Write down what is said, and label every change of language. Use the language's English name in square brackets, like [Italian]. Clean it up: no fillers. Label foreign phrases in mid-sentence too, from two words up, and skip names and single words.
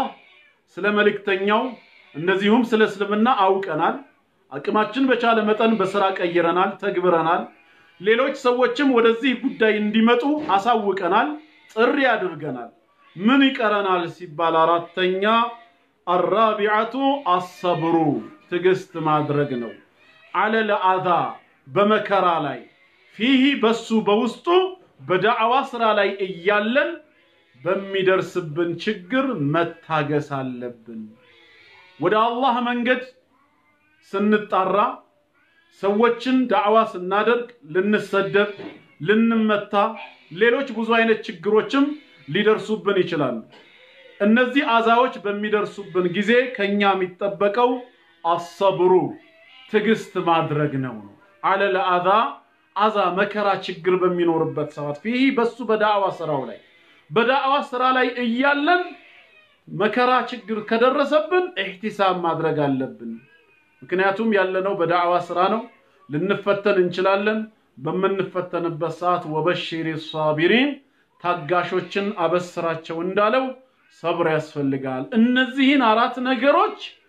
[Amharic] ስለ መልእክተኛው እንደዚሁም ስለ እስልምና አውቀናል አቅማችን በቻለ መጠን በስራ ቀይረናል ተግብረናል ሌሎች ሰዎችም ወደዚህ ጉዳይ እንዲመጡ አሳውቀናል ጥሪ አድርገናል ምን ይቀረናል ሲባል አራተኛ [Arabic] الرابعه الصبر [Amharic] ትግስት ማድረግ ነው [Arabic] على الاذى [Amharic] በመከራ ላይ فيه በሱ በውስጡ በዳዕዋ ስራ ላይ እያለን በሚደርስብን ችግር መታገስ አለብን ወደ አላህ መንገድ ስንጣራ ሰዎችን ዳዕዋ ስናደርግ ልንሰደብ ልንመታ ሌሎች ብዙ አይነት ችግሮችም ሊደርሱብን ይችላሉ እነዚህ አዛዎች በሚደርሱብን ጊዜ ከኛ የሚጠበቀው አስብሩ ትግስት ማድረግ ነው [Arabic] على الاذى [Amharic] አዛ መከራ ችግር በሚኖርበት ሰዓት فيه በሱ በዳዕዋ ስራው ላይ በዳዕዋ ስራ ላይ እያለን መከራ ችግር ከደረሰብን ኢህቲሳብ ማድረግ አለብን ምክንያቱም ያለነው በዳዕዋ ስራ ነው ልንፈተን እንችላለን በመንፈተንበት ሰዓት [Arabic] وبشر الصابرين [Amharic] ታጋሾችን አበስራቸው እንዳለው ሰብር ያስፈልጋል እነዚህን አራት ነገሮች